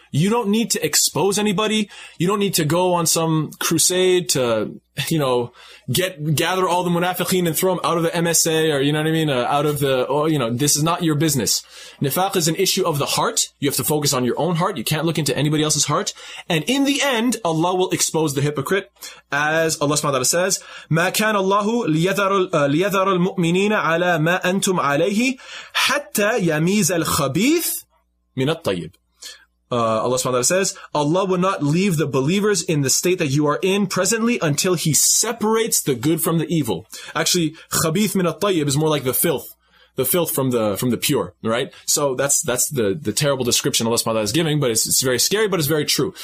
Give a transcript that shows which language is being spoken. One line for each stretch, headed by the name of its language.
English: You don't need to expose anybody. You don't need to go on some crusade to, gather all the munafiqeen and throw them out of the MSA, or, out of the, this is not your business. Nifaq is an issue of the heart. You have to focus on your own heart. You can't look into anybody else's heart. And in the end, Allah will expose the hypocrite. As Allah subhanahu wa ta'ala says,
Arabic: ما كان الله ليذر المؤمنين على ما أنتم عليه حتى يميز الخبيث من الطيب.
English: Allah subhanahu wa ta'ala says, Allah will not leave the believers in the state that you are in presently until He separates the good from the evil. Actually, khabith min at-tayyib is more like the filth from the pure, right? So that's the terrible description Allah subhanahu wa ta'ala is giving, but it's very scary, but it's very true.